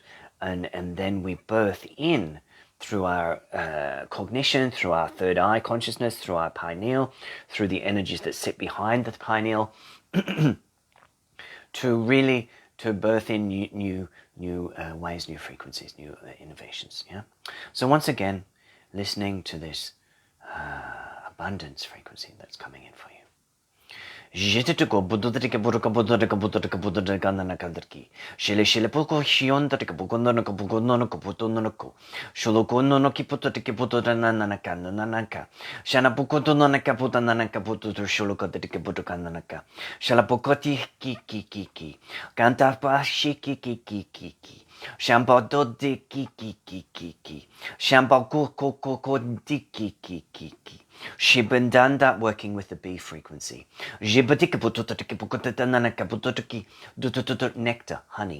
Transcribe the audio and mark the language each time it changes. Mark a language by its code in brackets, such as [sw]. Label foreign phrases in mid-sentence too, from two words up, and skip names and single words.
[en] And then we birth in through our cognition, through our third eye consciousness, through our pineal, through the energies that sit behind the pineal, to birth in new ways, new frequencies, new innovations. Yeah. So once again, listening to this abundance frequency that's coming in for you. Jitiko Buddha Buddha Buddha Buddha Buddha Gananakandarki. Shile Shile Poko Shion Taka Bukononoko Bukononoko Putonoko. Sholokono no Kiputo Kiputo Nanaka Nanaka. Shana Pukotonaka Putanaka Putu Sholoka de Kiputokanaka. Shalapokoti Kiki Kiki. Kantapa Shiki Kiki Kiki. Shampoo do di Kiki Kiki. Shampoo Koko Diki Kiki. Shibandanda, working with the B frequency. Nectar, honey.